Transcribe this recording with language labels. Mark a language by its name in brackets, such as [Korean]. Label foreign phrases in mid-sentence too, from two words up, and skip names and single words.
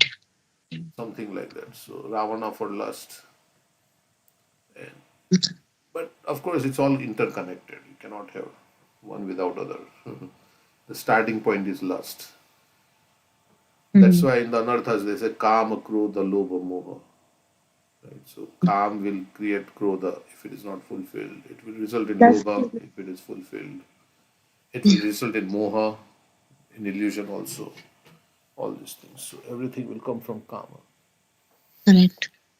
[English] Something like that. So Ravana for lust. And but of course, it's all interconnected. You cannot have one without other. The starting point is lust. That's why in the anarthas they say [Sanskrit] काम, क्रोध, लोभ, मोह. [English] Right? So kam will create krodha if it is not fulfilled. It will result in that's lobha if it is fulfilled. It will result in moha, in illusion also. All these things. So everything will come from kama. correct.